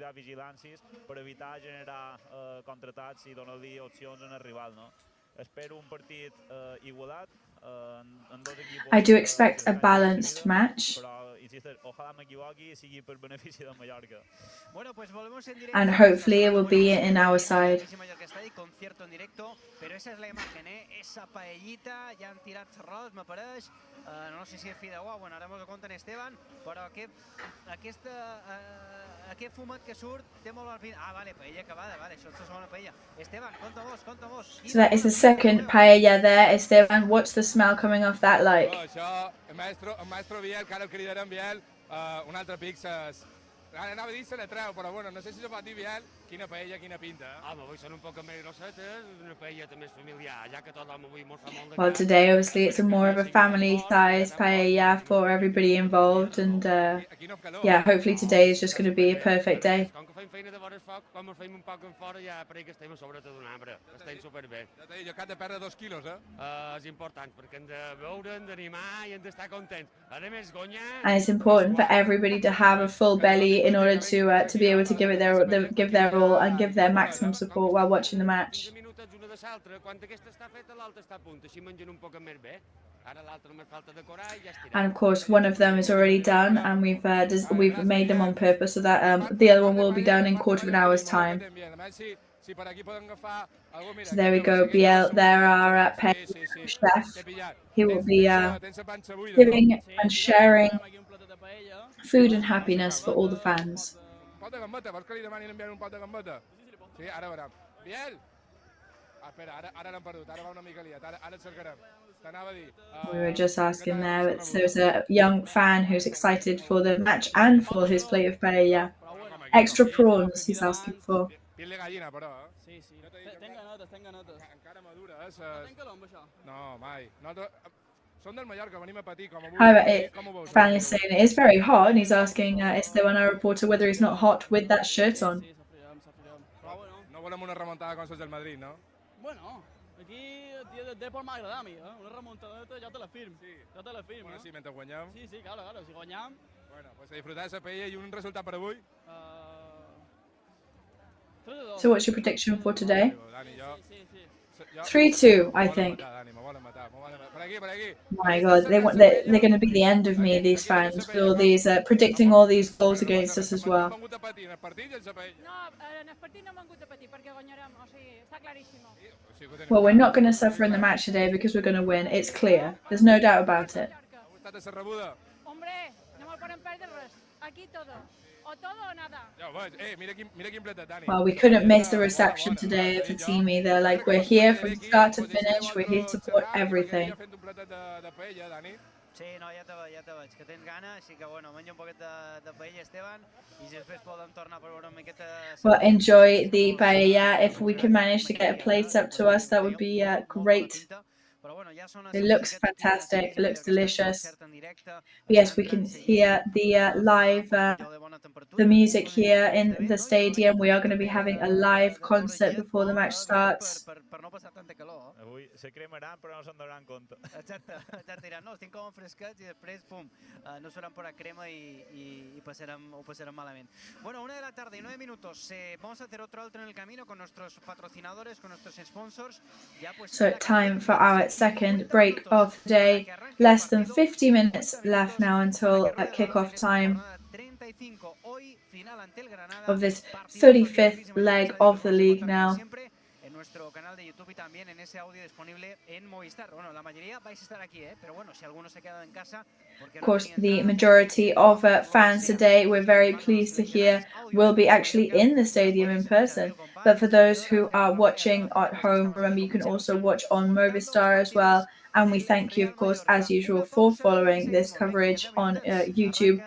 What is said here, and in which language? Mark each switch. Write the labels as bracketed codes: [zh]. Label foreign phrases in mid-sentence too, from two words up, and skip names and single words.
[en] I do expect a balanced match. And hopefully it will be in our side. [ca] No sé si és fideuà, bueno, ara mos ho conten Esteban, però aquest fumat que surt té molt mal pinta. Ah, vale, paella acabada, vale, això és la segona paella. Esteban, conta vos. [en] So that is the second paella there, Esteban. What's the smell coming off that like? [ca] Això, el maestro Vive, que ara el cridarem Vive, un altre pic anava a dir se n'atreu, però bueno, no sé si se pot dir Vive, quina paella, quina pinta. Avui són un poc més grossetes, una paella també és familiar, ja que tothom avui mos fa molt de... [en] Well, today obviously it's more of a family-sized paella for everybody involved, and yeah, hopefully today is just going to be a perfect day. [ca] Com que fem feina de vora el foc, quan mos fem un poc en fora ja pareix que estem a sobre d'un arbre, estem superbé. Jo cap de perdre 2 quilos, És important, perquè hem de veure, hem d'animar i hem d'estar contents. A més, guanyar... [en] And it's important for everybody to have a full belly in order to be able to give their all and give their maximum support while watching the match. And of course, one of them is already done, and we've made them on purpose so that the other one will be done in 1/4 of an hour's time. So there we go, Biel. There our chef. He will be giving and sharing food and happiness for all the fans. [ca] Pot de gambeta, vols que li demanin enviar un pot de gambeta? Sí, ara veurem. Biel! Espera, ara l'hem perdut, ara va una mica liat, ara et cercarem. T'anava a dir... [en] We were just asking there. There's a young fan who's excited for the match and for his plate of paella. Extra prawns he's asking for. [es] Piel de gallina, però, eh? [ca] Sí, sí. Tenc ganotes, tenc ganotes. Encara madures. No tenc calor amb això. No, mai. Som del Mallorca, venim a patir, com a [en] However, fan is saying it is very hot, and he's asking Esteban, our reporter, whether he's not hot with that shirt on. [ca] No volem una remuntada com els del Madrid, no? Bueno, aquí el Depor m'agrada a mi, eh? Una remuntadeta ja te la firm. Sí. Ja te la firm, Bueno, no? sí, mentre guanyem. Sí, claro, si guanyam... [es] Bueno, pues a disfrutar esa paella [ca] i un resultat per avui. 3-2. [en] So what's your prediction for today? [ca] Dani, jo... [en] 3-2, I think. [ca] Dani, me volen matar. Per aquí, per aquí. [en] My God, they're going to be the end of me, these fans, with all these predicting all these goals against us as well. [ca] No, en el partit no hem vingut a patir perquè guanyarem, o sigui, està claríssim. [en] Well, we're not going to suffer in the match today because we're going to win. It's clear. There's no doubt about it. [ca] Hombre, no me'l podem perdre res. [es] Aquí todo. O todo o nada. [en] Well, we couldn't miss the reception today of Fatimi. They're like, we're here from start to finish. We're here to support everything. [ca] Sí, no, ja te veig, que tens gana, així que bueno, menja un poquet de paella, Esteban, i si després podem tornar per veure una miqueta... [en] Well, enjoy the paella. If we can manage to get a plate up to us, that would be great. It looks fantastic. It looks delicious. But yes, we can hear the live, the music here in the stadium. We are going to be having a live concert before the match starts. [ca] Avui se cremaran però no se'n donaran compte. Exacte, diran, no, estem com fresquets i després, pum, no seran por a crema y ho passarem malament. [es] Bueno, 1 de la tarde y 9 minutos. Vamos a hacer otro alto en el camino con nuestros patrocinadores, con nuestros sponsors. [en] So time for our second break of the day. Less than 50 minutes left now until kickoff time of this 35th leg of the league now. [es] En nuestro canal de YouTube y también en ese audio disponible en Movistar. Bueno, la mayoría vais a estar aquí, pero bueno, si alguno se ha quedado en casa... [en] Of course, the majority of fans today, we're very pleased to hear, will be actually in the stadium in person. But for those who are watching at home, remember you can also watch on Movistar as well. And we thank you, of course, as usual, for following this coverage on YouTube.